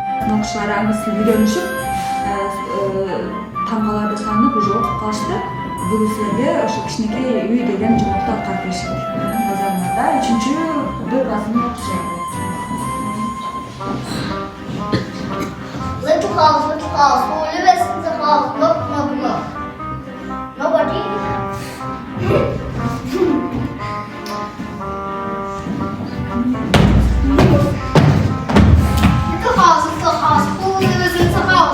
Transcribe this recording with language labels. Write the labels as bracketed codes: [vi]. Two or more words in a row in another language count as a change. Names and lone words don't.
[ky] окуучулары англис тилин үйрөнүшүп тамгаларды таанып уже окуп калышты. Бүгүн силерге ошо Кичинекей үй деген жомокту аткарып беришет. Базарында 3-Б классында окушат. [en] Little house, who lives in the house? Look. Nobody. Little house, who lives in the house?